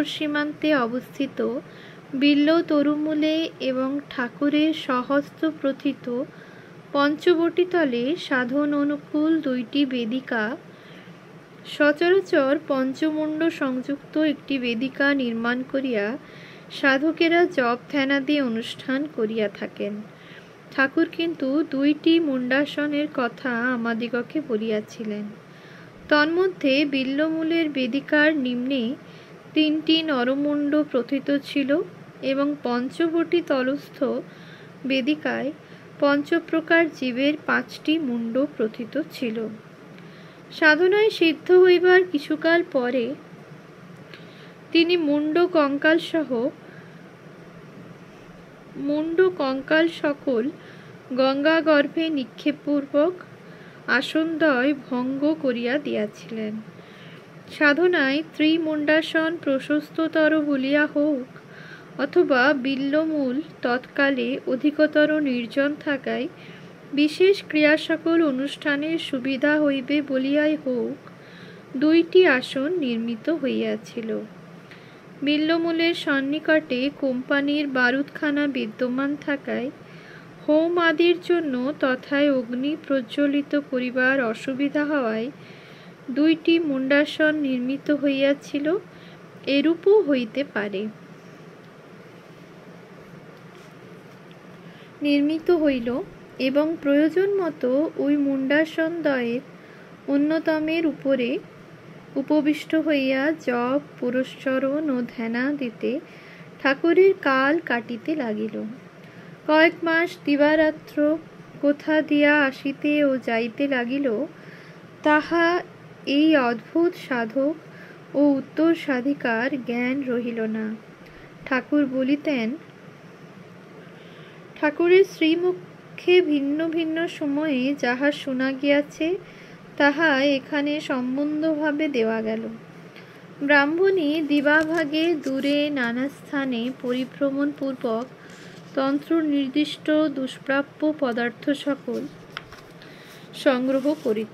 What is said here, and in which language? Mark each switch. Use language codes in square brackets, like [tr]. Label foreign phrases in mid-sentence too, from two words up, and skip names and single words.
[bn] সীমান্তে অবস্থিত বিল্ব তরুমূলে এবং ঠাকুরের স্বহস্ত প্রোথিত পঞ্চবটী তলে সাধন অনুকূল দুইটি বেদিকা সচরাচর পঞ্চমুণ্ড সংযুক্ত একটি বেদিকা নির্মাণ করিয়া সাধকেরা জপ ধ্যানাদি অনুষ্ঠান করিয়া থাকেন। ঠাকুর কিন্তু দুইটি মুণ্ডাসনের কথা আমাদিগকে বলিয়াছিলেন। তন্মধ্যে বিল্বমূলের বেদিকার নিম্নে তিনটি নরমুণ্ড প্রোথিত ছিল এবং পঞ্চবটী তলস্থ বেদিকায় পঞ্চপ্রকার জীবের পাঁচটি মুণ্ড প্রোথিত ছিল। সাধনায় সিদ্ধ হইবার কিছুকাল পরে তিনি মুন্ড কঙ্কাল সকল গঙ্গা গর্ভে নিক্ষেপপূর্বক আসনদ্বয় ভঙ্গ করিয়া দিয়াছিলেন। সাধনায় ত্রিমুণ্ডাসন প্রশস্ততর বলিয়া হোক অথবা বিল্লমূল তৎকালে অধিকতর নির্জন থাকায় বিশেষ ক্রিয়া সকল অনুষ্ঠানের সুবিধা হইবে বলিয়াই হোক দুইটি আসন নির্মিত হইয়াছিল। বিল্বমূলের সন্নিকটে কোম্পানির বারুদখানা বিদ্যমান থাকায় হোম আদির জন্য তথায় অগ্নি প্রজ্বলিত করিবার অসুবিধা হওয়ায় দুইটি মুণ্ডাসন নির্মিত হইয়াছিল। এরূপও হইতে পারে। নির্মিত হইল এবং প্রয়োজন মতো ওই মুণ্ডাসনদ্বয়ের অন্যতমের উপরে উপবিষ্ট হইয়া জপ পুরশ্চরণ ও ধ্যানাদিতে ঠাকুরের কাল কাটিতে লাগিল। কয়েক মাস দিবারাত্র কোথা দিয়া আসিতে ও যাইতে লাগিল। তাহা এই অদ্ভুত সাধক ও উত্তর সাধিকার জ্ঞান রহিল না। ঠাকুর বলিতেন ঠাকুরের শ্রীমুখে ভিন্ন ভিন্ন সময়ে যাহা শোনা গিয়াছে তাহা এখানে সম্বন্ধভাবে দেওয়া গেল। ব্রাহ্মণী দিবাভাগে দূরে নানা স্থানে পরিভ্রমণ পূর্বক তন্ত্র নির্দিষ্ট দুষ্প্রাপ্য পদার্থ সকল সংগ্রহ করিত।